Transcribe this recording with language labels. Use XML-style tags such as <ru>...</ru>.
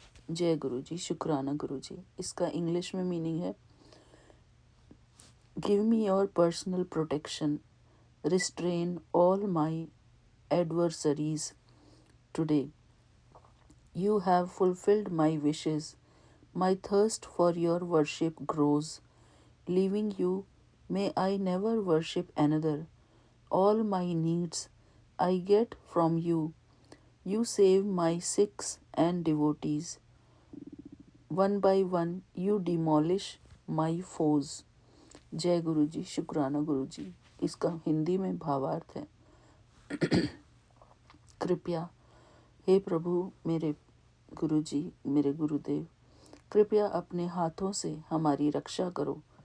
<hi>जय गुरु जी, शुक्राना गुरु जी। इसका इंग्लिश में मीनिंग है,</hi> <en>Give me your personal protection, restrain all my adversaries today, you have fulfilled my wishes, my thirst for your worship grows, Leaving you, may I never worship another. All my needs I get from you. You save my Sikhs and devotees. One by one you demolish my foes.</en> <hi>जय गुरु जी, शुक्राना गुरु जी। इसका हिंदी में भावार्थ है, कृपया हे प्रभु मेरे गुरु जी, मेरे गुरुदेव, कृपया अपने हाथों से हमारी रक्षा करो।</hi>